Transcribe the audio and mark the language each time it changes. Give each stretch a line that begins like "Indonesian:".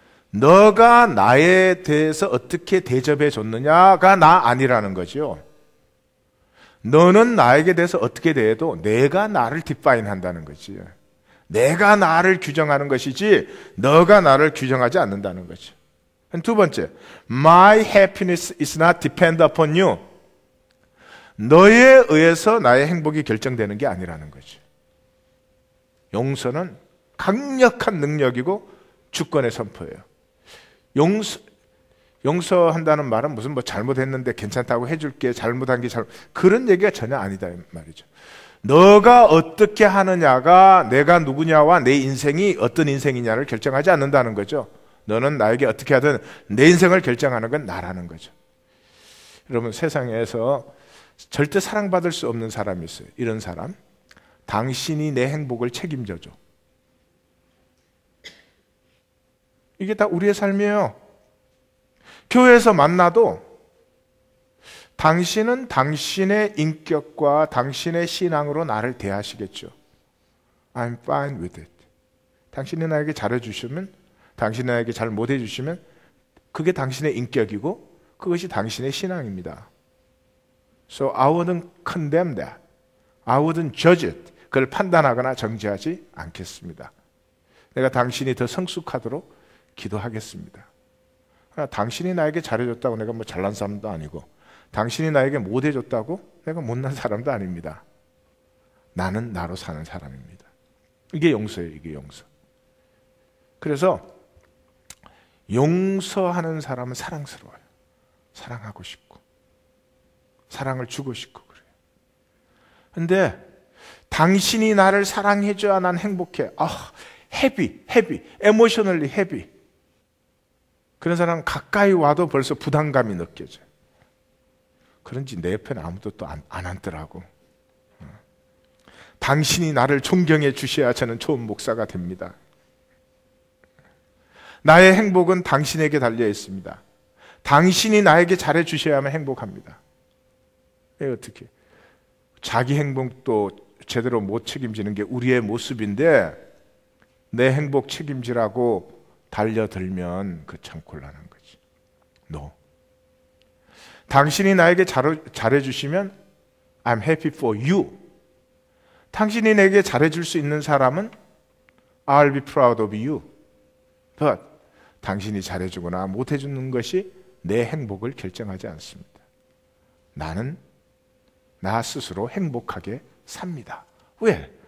Korean: 너가 나에 대해서 어떻게 대접해 줬느냐가 나 아니라는 거죠. 너는 나에게 대해서 어떻게 대해도 내가 나를 define 한다는 거지. 내가 나를 규정하는 것이지 너가 나를 규정하지 않는다는 거죠.
English: 두 번째, my happiness is not depend upon you.
Korean: 너에 의해서 나의 행복이 결정되는 게 아니라는 거죠. 용서는 강력한 능력이고 주권의 선포예요. 용서한다는 말은 무슨 뭐 잘못했는데 괜찮다고 해줄게, 잘못한 게 그런 얘기가 전혀 아니다 말이죠. 너가 어떻게 하느냐가 내가 누구냐와 내 인생이 어떤 인생이냐를 결정하지 않는다는 거죠. 너는 나에게 어떻게 하든 내 인생을 결정하는 건 나라는 거죠. 여러분, 세상에서 절대 사랑받을 수 없는 사람이 있어요. 이런 사람. 당신이 내 행복을 책임져줘. 이게 다 우리의 삶이에요. 교회에서 만나도 당신은 당신의 인격과 당신의 신앙으로 나를 대하시겠죠.
English: I'm fine with it.
Korean: 당신이 나에게 잘해주시면, 당신이 나에게 잘 못해주시면 그게 당신의 인격이고 그것이 당신의 신앙입니다.
English: So I wouldn't condemn that. I wouldn't judge it.
Korean: 그걸 판단하거나 정죄하지 않겠습니다. 내가 당신이 더 성숙하도록 기도하겠습니다. 당신이 나에게 잘해줬다고 내가 뭐 잘난 사람도 아니고, 당신이 나에게 못해줬다고 내가 못난 사람도 아닙니다. 나는 나로 사는 사람입니다. 이게 용서예요. 이게 용서. 그래서 용서하는 사람은 사랑스러워요. 사랑하고 싶고 사랑을 주고 싶고 그래요. 근데 당신이 나를 사랑해줘야 난 행복해.
English: heavy, emotionally heavy.
Korean: 그런 사람은 가까이 와도 벌써 부담감이 느껴져요. 그런지 내 옆에는 아무도 또 안 앉더라고. 당신이 나를 존경해 주셔야 저는 좋은 목사가 됩니다. 나의 행복은 당신에게 달려 있습니다. 당신이 나에게 잘해 주셔야만 행복합니다. 어떻게? 자기 행복도 제대로 못 책임지는 게 우리의 모습인데 내 행복 책임지라고 달려들면 그 참 곤란한 거지.
English: No.
Korean: 당신이 나에게 잘해주시면
English: I'm happy for you.
Korean: 당신이 내게 잘해줄 수 있는 사람은
English: I'll be proud of you.
Korean: But 당신이 잘해주거나 못해주는 것이 내 행복을 결정하지 않습니다. 나는 나 스스로 행복하게 삽니다. 왜?